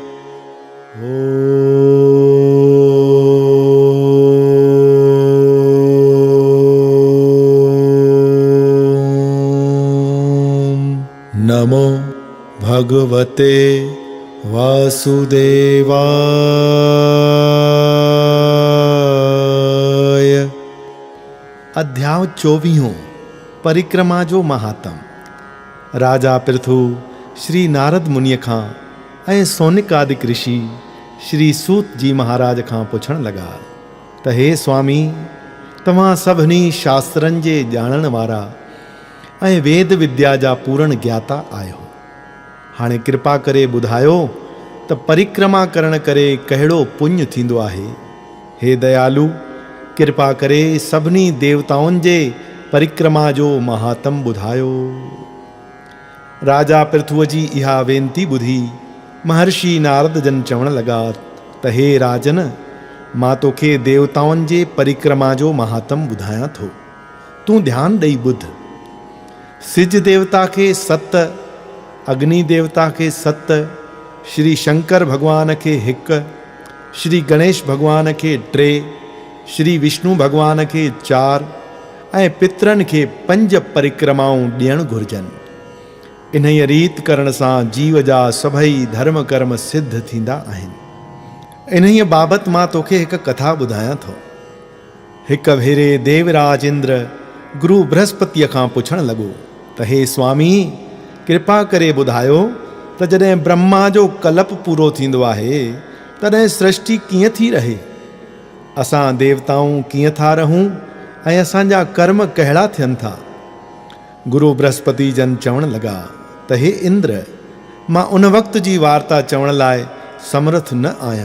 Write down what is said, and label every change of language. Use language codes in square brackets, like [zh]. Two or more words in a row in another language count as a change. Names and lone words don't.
[sa] नमो भगवते वासुदेवाय। [sd] अध्याय 24 परिक्रमा जो महात्म। राजा पृथु श्री नारद मुनिअ खां ऐं सोनिक आदि ऋषि श्री सूत जी महाराज खां पुछण लगा त हे स्वामी, तव्हां सभिनी शास्त्रनि जे ॼाणण वारा ऐं वेद विद्या जा पूर्ण ज्ञाता आहियो। हाणे कृपा करे ॿुधायो त परिक्रमा करण करे कहिड़ो पुण्य थींदो आहे। हे दयालु, कृपा करे सभिनी देवताउनि जे परिक्रमा जो महात्म ॿुधायो। राजा पृथुअ जी इहा वेनती ॿुधी महर्षि नारद जन चवण लगा त हे राजन, मां तोखे देवताउनि जे परिक्रमा जो महात्म ॿुधायां थो, तूं ध्यानु ॾेई ॿुध। सिज देवता खे 7, अग्नि देवता खे 7, श्री शंकर भगवान खे 1, श्री गणेश भगवान खे 3, श्री विष्णु भगवान खे 4 ऐं पितरनि खे 5 परिक्रमाऊं ॾियणु घुर्जनि। इन रीत करण सां जीव जा सभई धर्म कर्म सिद्ध थींदा आहिनि। इन बाबति मां तोखे हिकु कथा ॿुधायां थो। हिकु भेरे देवराज इंद्र गुरु बृहस्पतिअ खां पुछण लॻो त हे स्वामी, कृपा करे ॿुधायो त जॾहिं ब्रह्मा जो कल्प पूरो थींदो आहे तॾहिं सृष्टि कीअं थी रहे, असां देवताऊं कीअं था रहूं ऐं असांजा कर्म कहिड़ा थियनि था। गुरु बृहस्पति जन चवण लॻा त हे इंद्र, मां उन वक़्त जी वार्ता चवण लाइ समर्थ न आहियां।